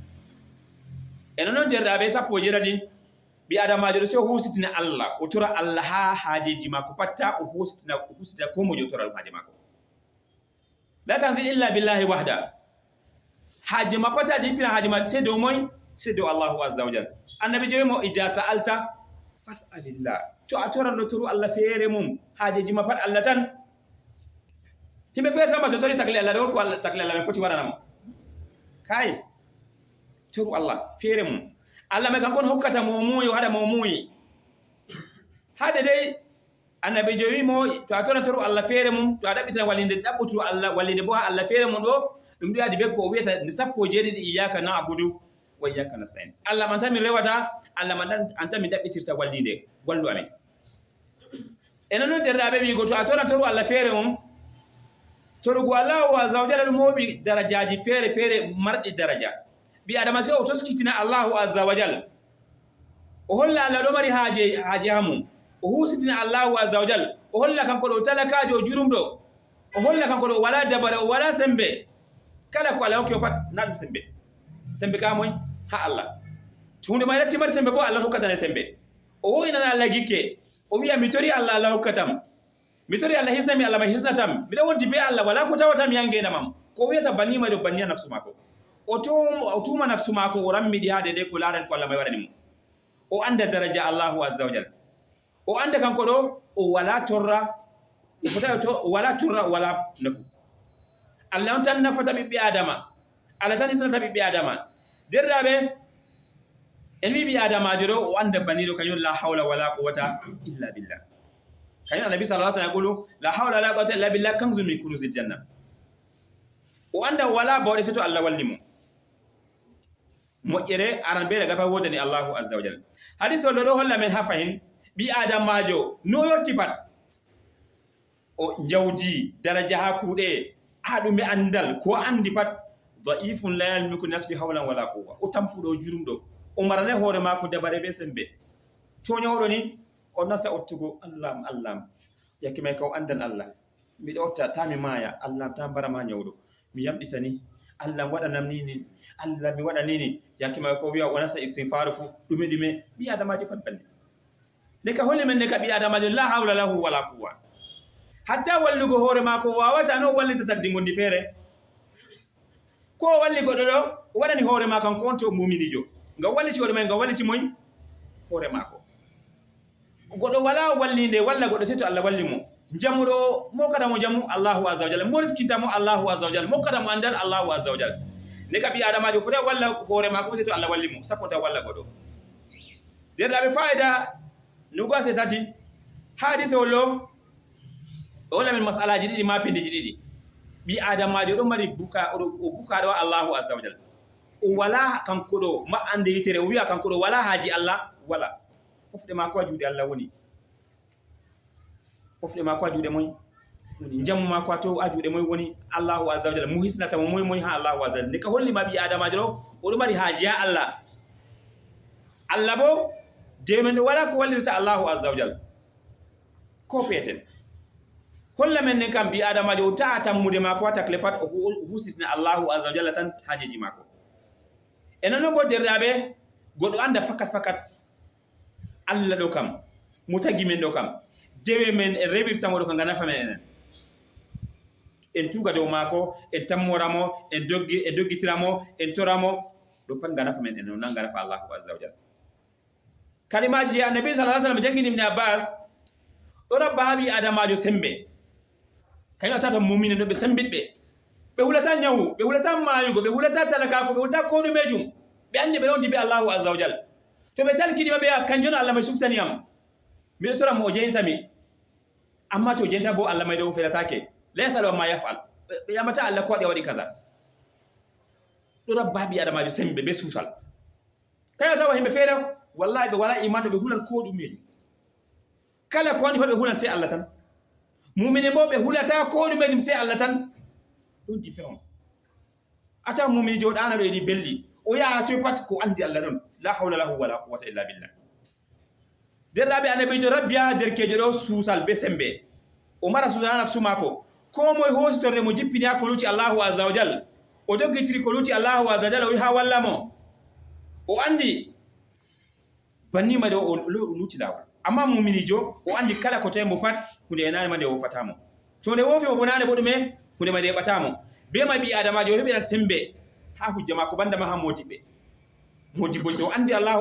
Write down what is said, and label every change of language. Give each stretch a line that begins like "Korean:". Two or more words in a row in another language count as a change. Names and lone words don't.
Fula: eno noon derɗaɓe sappo jeɗati ɓi adamajo ɗo se o husitina Allah o tora Allah ha hajeji maako patta o husitina ko mojo o tora ɗum haaje maako
Arabic: لا تنزل إلا بالله وحده
Fula: haaje ma pat aje yippina haaje ma c'est dow moy c'est dow
Arabic: الله عز وجل
Fula: annabi jewimo
Arabic: إذا سألت فاسأل الله
Fula: to a toranɗo toru Allah feere mum haajeji ma pat Allah tan himɓe feere tan ma to tori takli Allah ɗo ko takli Allah me foti waɗanamo kay toru Allah feere mum Allah may kankon hokkata mo muuyi o haɗa mo muuyi hade dey annabi jewimo to a toran toru Allah feere mum to a ɗaɓɓitan wallinde ɗaɓɓutu Allah wallinde bo ha Allah feere mum ɗo ɗum ɗuyadi be ko o wiyata nde sappo jeeɗiɗi
Arabic: إياك نعبد وإياك نستعين
Fula: Allah man tan min rewata Allah man an tan min ɗaɓɓitirta wallide wallu amen enen noon derɗaɓe wiigo to a toran toru Allah feere mum torugo
Arabic: الله عز وجل
Fula: ɗum mooɓi darajaji feere feere marɗi daraja ɓi adama se o toskitina
Arabic: الله عز وجل
Fula: o holla Allah ɗo mari haaje ha mum o husitina
Arabic: الله عز وجل
Fula: o holla kanko ɗo talakajo o jurumɗo o holla kanko ɗo wala dabare o wala sembe kala ko Allah hokki o pat na ɗum sembe ka moy ha Allah to hunde may ratti mari sembe bo Allah hokkatane sembe o woynana Allah gikke o wiya mi tori Allah Allah hokkatam mi tori Allah hisnami Allah may hisnatam miɗo wonti be Allah wala ko tawatam yangenamam ko wiyata bannima ɗo banniya nafsu mako o tuma nafsu mako o rammiɗi ha dede ko larani ko Allah may waɗani mo o anda daraja
Arabic: الله عز وجل
Fula: o anda kanko ɗo o wala torra o wala turra o wala nafu Allah on tan nafata ɓiɓɓe adama Allah tan hisnata ɓiɓɓe adama derɗaɓe en wi ɓi adamajo ɗo o anda banniɗo kañum
Arabic: لا حول ولا قوة إلا بالله
Fula: kañum annabi
Arabic: صلى الله عليه وسلم يقول لا حول ولا قوة إلا بالله كنز من كنوز الجنة
Fula: o anda wala bawɗe seto Allah walli mo moƴƴere aran be daga fa wodani
Arabic: الله عز وجل
Fula: hadis on ɗo holla men ha fahin ɓi adamajo no yotti pat o jawdi daraja ha kuuɗe ha ɗume andal ko andi pat
Arabic: ضعيف لا يملك نفسي حولا ولا قوة
Fula: o tampuɗo jurumɗo o marane hoore mako dabare be sembe to nyawɗo ni o nasa ottugo Allah yakki may ka o andan Allah miɗo otta tami maya Allah ta mbarama nyawɗo mi yamɗitani Allah waɗanam nini Allah mi waɗa nini yakki may ko wiya o nasa istighfaru fu ɗume ɓi adamaji pat balle ne ka holli men ne ka ɓi adamajo
Arabic: لا حول له ولا قوة
Fula: hatta wallugo hoore mako wawata no wallita tagdi gondi feere ko walli goɗɗo ɗo o waɗani hoore ma kanko on to muminijo ngam walliti hoore may ngam walliti moy hoore mako goɗɗo wala wallinde walla goɗɗo seto Allah walli mo jamudo mo kada mo jamu
Arabic: الله عز وجل
Fula: mo riskita mo
Arabic: الله عز وجل
Fula: mo kada mo andal
Arabic: الله عز وجل
Fula: ne ka bi adama jo fota walla hore ma ko seto Allah walli mo sapota walla godo derda be faida nugo se tati hadise wollo wala min mas'alaji didi ma pinde didi bi adama jo do mari buka o buka do
Arabic: الله عز وجل
Fula: o wala kanko do ma ande yitere o wi'a kanko do wala haji Allah wala fofde ma ko juude Allah woni fofde ma ko juude moy jamu ma ko to ajuude moy woni
Arabic: الله عز وجل
Fula: mu hisnata mo moy ha
Arabic: الله عز وجل
Fula: ne ka holli ma bi adama jo o do mari haji ya Allah Allah bo de men wala ko wallirta
Arabic: الله عز وجل
Fula: ko peten holla men ne kam bi adama jo ta tammude ma ko takle pat o husitna
Arabic: الله عز وجل
Fula: tan hajeji mako enano bo derdabe godo anda fakat Allah do kam mutagi men do kam dewe men rebirta mo do kan gana famen en tuga do mako en tammoramo en doggitiramo en toramo do pan gana famen en non gana fa
Arabic: الله عز وجل
Fula: kalimaji ya nabi
Arabic: صلى الله عليه وسلم
Fula: jangini ibn Abbas do rabbabi adamajo sembe kayo tata mu'minin do be sembitbe be wulata nyawu be wulata mayugo be wulata talaka ko be wulata ko no mejum be ande be ronti be
Arabic: الله عز وجل
Fula: to be talkidi be kanjona Allah mai suftani am mi do tora mo jeyta mi amma to jeyta bo Allah mai do felatake laysa law ma yafal be yamata Allah ko de wadi kaza do rabbabi adamajo sembe be susal kayo tawa himbe fere wallahi be wala iman do be hulal ko dum mejum kala ko woni be hulal sai Allah tan mu'mine bo be hulata ko dum mejum sai Allah tan don différence ata mu'mini jodana do di belli o ya to pat ko andi Allah don
Arabic: لا حول له ولا قوة إلا بالله
Fula: derrabe anabi jo rabbiya derkeje do susal be sembe o mara susal nafsu mako ko moy hostore mo jippini ko luti
Arabic: الله عز وجل
Fula: o dogitiri ko luti
Arabic: الله عز وجل
Fula: o ha walla mo o andi banni ma do o luti dawa amma mu'mini jo o andi kala ko tembo pat hunde enani ma de o fatamo to ne wofi mo bonane bodume hunde ma de batamo be ma bi adama jo hebira sembe ha hujja mako banda ma ha motibe modibo so andi Allahu